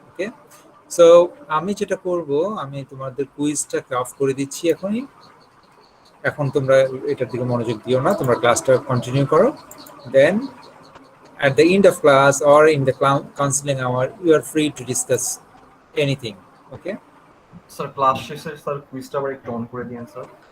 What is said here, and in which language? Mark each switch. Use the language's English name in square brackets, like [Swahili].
[Bangla] Okay, so আমি যেটা করব, আমি তোমাদের কুইজটাকে অফ করে দিচ্ছি এখনই। এখন তোমরা এটার দিকে মনোযোগ দিও না, তোমরা ক্লাসটা কন্টিনিউ করো। [English] Then at the end of class or in the counseling hour, you are free to discuss anything. Okay, [Bangla] sir class শেষে স্যার কুইজটা আবার একটু অন করে দিন স্যার।